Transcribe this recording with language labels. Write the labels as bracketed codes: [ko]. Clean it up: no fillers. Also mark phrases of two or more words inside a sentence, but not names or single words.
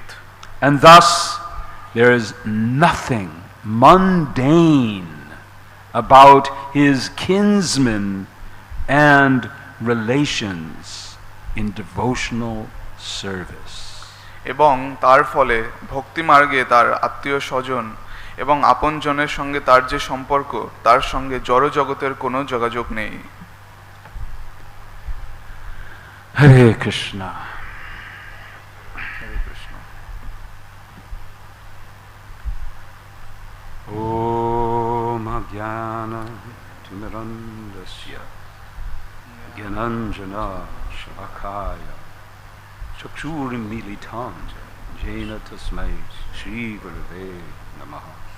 [en] And thus there is nothing mundane about his kinsmen and relations in devotional service. [bn] এবং তার ফলে ভক্তি মার্গে তার আত্মীয় স্বজন এবং আপনজনের সঙ্গে তার যে সম্পর্ক তার সঙ্গে জড় জগতের কোনো যোগাযোগ নেই। [sa] हरे कृष्ण. হরে কৃষ্ণ। ॐ अज्ञान तिमिरान्धस्य ज्ञानाञ्जन शलाकया चक्षुरुन्मीलितं येन तस्मै श्री गुरवे नमः